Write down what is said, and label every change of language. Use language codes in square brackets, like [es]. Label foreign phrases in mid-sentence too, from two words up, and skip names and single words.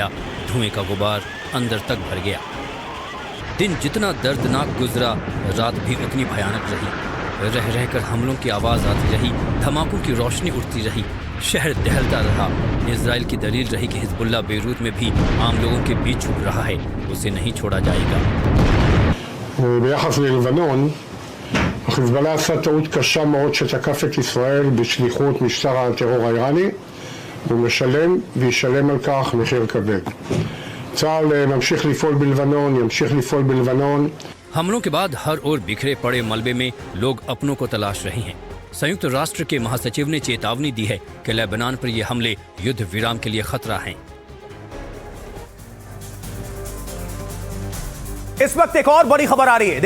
[hi] धुएं का गुबार अंदर तक भर गया। दिन जितना दर्दनाक गुजरा, रात भी उतनी भयानक रही। रह रहकर हमलों की आवाज़ आती रही, धमाकों की रोशनी उठती रही, शहर दहलता रहा। इजराइल की दलील रही कि हिजबुल्लाह बेरूत में भी आम लोगों के बीच छुप रहा है, उसे नहीं छोड़ा जाएगा। [he] ביחס ללבנון, החיזבאללה עשה טעות קשה מאוד שתקף את ישראל בשליחות משטר הטרור האיראני, והוא משלם וישלם על כך מחיר כבד. צה"ל ממשיך לפעול בלבנון, ימשיך לפעול בלבנון. [hi] हमलों के बाद हर ओर बिखरे पड़े मलबे में लोग अपनों को तलाश रहे हैं। संयुक्त राष्ट्र के महासचिव ने चेतावनी दी है कि लेबनान पर ये हमले युद्ध विराम के लिए खतरा हैं। इस वक्त एक और बड़ी खबर आ रही है।